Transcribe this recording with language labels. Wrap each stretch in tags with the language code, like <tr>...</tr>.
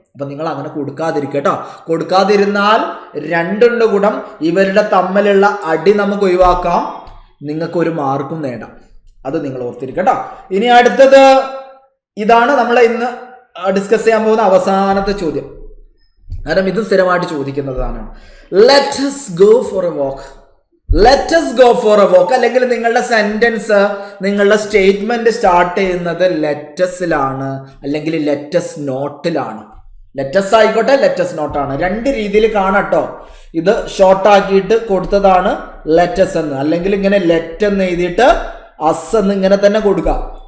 <ml>അപ്പൊ നിങ്ങൾ അങ്ങനെ കൊടുക്കാതിരിക്കട്ടോ. കൊടുക്കാതിരുന്നാൽ രണ്ടുണ്ട് ഗുണം. ഇവരുടെ തമ്മിലുള്ള അടി നമുക്ക് ഒഴിവാക്കാം, നിങ്ങൾക്ക് ഒരു മാർക്കും നേടാം. അത് നിങ്ങൾ ഓർത്തിരിക്കട്ടോ. ഇനി അടുത്തത് ഇതാണ് നമ്മൾ ഇന്ന് ഡിസ്കസ് ചെയ്യാൻ പോകുന്ന അവസാനത്തെ ചോദ്യം. കാരണം ഇത് സ്ഥിരമായിട്ട് ചോദിക്കുന്നതാണ്.</ml> <en>Let us go for a walk. Let us go for a walk.</en> <ml>അല്ലെങ്കിൽ നിങ്ങളുടെ സെന്റൻസ്, നിങ്ങളുടെ സ്റ്റേറ്റ്മെന്റ് സ്റ്റാർട്ട് ചെയ്യുന്നത് ലെറ്റസിലാണ് അല്ലെങ്കിൽ ലെറ്റസ് നോട്ടിലാണ്. ലെറ്റസ് ആയിക്കോട്ടെ, ലെറ്റസ് നോട്ടാണ്, രണ്ട് രീതിയിൽ കാണാട്ടോ. ഇത് ഷോർട്ട് ആക്കിയിട്ട് കൊടുത്തതാണ് ലെറ്റസ് എന്ന്, അല്ലെങ്കിൽ ഇങ്ങനെ ലെറ്റ് എന്ന് എഴുതിയിട്ട് അസ് എന്ന് ഇങ്ങനെ തന്നെ കൊടുക്കാം.</ml>